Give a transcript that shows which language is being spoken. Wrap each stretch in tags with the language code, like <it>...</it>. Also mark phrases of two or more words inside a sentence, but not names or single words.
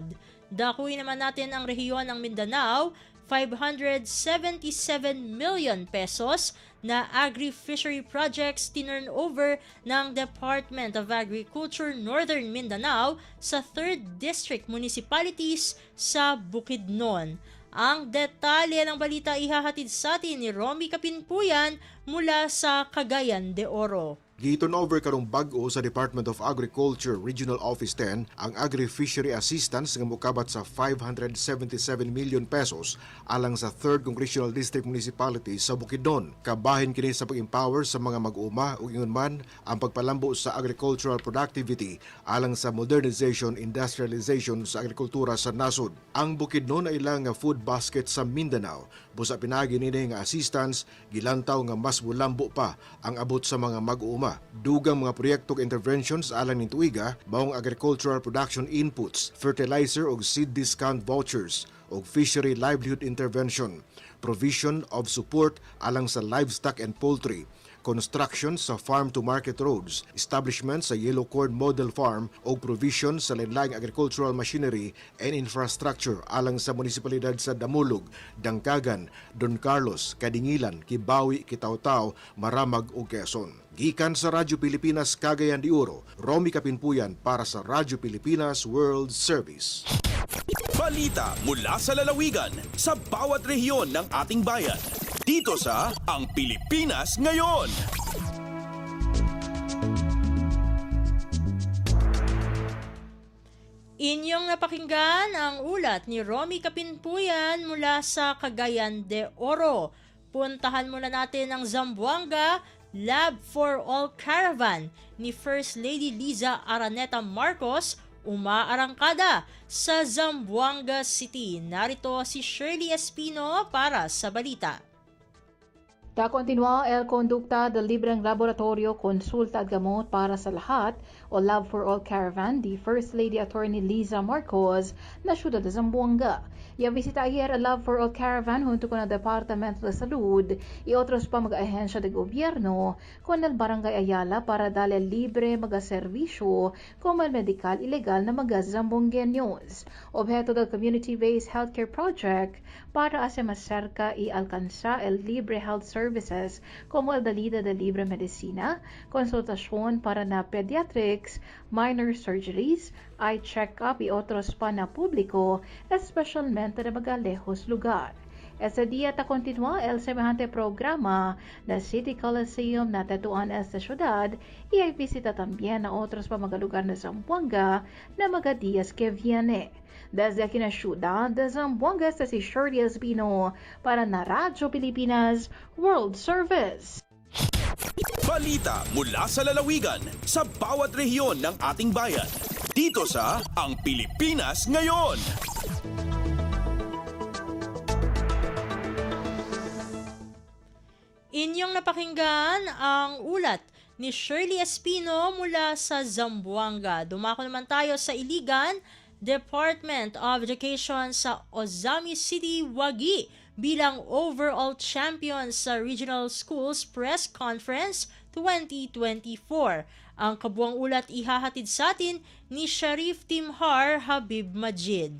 <tl>Dakuin naman natin ang rehiyon ng Mindanao, 577 million pesos na</tl> <en>agri-fishery projects</en> <tl>tinurn over ng Department of Agriculture Northern Mindanao sa 3rd District Municipalities sa Bukidnon. Ang detalye ng balita ihahatid sa atin ni Romy Kapinpuyan mula sa Cagayan de Oro.</tl> <ceb>Giton over karong bag-o sa Department of Agriculture Regional Office 10 ang Agri-Fishery Assistance nga mokabat sa 577</ceb> <en>million pesos</en> <ceb>alang sa 3rd Congressional District Municipality sa Bukidnon. Kabahin kini sa pag-empower sa mga mag-uuma ug ingon man ang pagpalambo sa</ceb> <en>agricultural productivity</en> <ceb>alang sa</ceb> <en>modernization, industrialization</en> <ceb>sa agrikultura sa nasod. Ang Bukidnon ay ilang nga food basket sa Mindanao. Busa pinagi nini nga assistance gilantaw nga mas mulambo pa ang abot sa mga mag-uuma. Dugang mga proyekto interventions alang ning tuiga maong</ceb> <en>agricultural production inputs, fertilizer</en> <ceb>og</ceb> <en>seed discount vouchers</en> <ceb>og</ceb> <en>fishery livelihood intervention, provision of support</en> <ceb>alang sa</ceb> <en>livestock and poultry, construction</en> <ceb>sa</ceb> <en>farm-to-market roads, establishment</en> <ceb>sa Yellow Corn Model Farm o provision sa lain-laing</ceb> <en>agricultural machinery and infrastructure</en> <ceb>alang sa munisipalidad sa Damulog, Dangkagan, Don Carlos, Kadingilan, Kibawi, Kitaw-Taw, Maramag ug Quezon. Gikan sa Radyo Pilipinas Cagayan de Oro, Romy Kapinpuyan para sa Radyo Pilipinas World Service.</ceb> <tl>Balita mula sa lalawigan sa bawat rehiyon ng ating bayan. Dito sa Ang Pilipinas Ngayon. Inyong napakinggan ang ulat ni Romy Kapinpuyan mula sa Cagayan de Oro. Puntahan muna natin ang Zamboanga Lab for All Caravan ni First Lady Liza Araneta Marcos umaarangkada sa Zamboanga City. Narito si Shirley Espino para sa balita.</tl> <cbk>Da continua el conducta del libreng laboratorio Konsulta at Gamot para sa Lahat o Love for All Caravan di First Lady Attorney Liza Marcos na siyudad de Zamboanga. Ya visita ayer el Love for All Caravan junto con el Departamento de Salud y otros pa mag-ahensya de gobierno con el Barangay Ayala para darle libre mag-servisyo como el medical ilegal na mag-Zambongueños. Objeto del Community-Based Healthcare Project para hacer más cerca y alcanzar el libre</cbk> <en>health services</en> <cbk>como el Dalida de Libre Medicina, konsultasyon para na pediatrics,</cbk> <en>minor surgeries, eye check-up</en> <cbk>y otros pa na publiko, especialmente na magalejos lugar. Ese día ta continua el semejante programa na City Coliseum na tetuan esta ciudad y hay visita también a otros pa magalugar na Zamboanga na mga días que viene. Desde aquí na ciudad de Zamboanga, este si Shirley Espino para na Radyo Pilipinas World Service.</cbk> <tl>Balita mula sa lalawigan sa bawat rehiyon ng ating bayan. Dito sa Ang Pilipinas Ngayon. Inyong napakinggan ang ulat ni Shirley Espino mula sa Zamboanga. Dumako naman tayo sa Iligan, Department of Education sa Ozami City, Wagi bilang</tl> <en>overall champion</en> <tl>sa Regional Schools Press Conference 2024. Ang kabuang ulat ihahatid sa atin ni Sharif Timhar Habib Majid.</tl>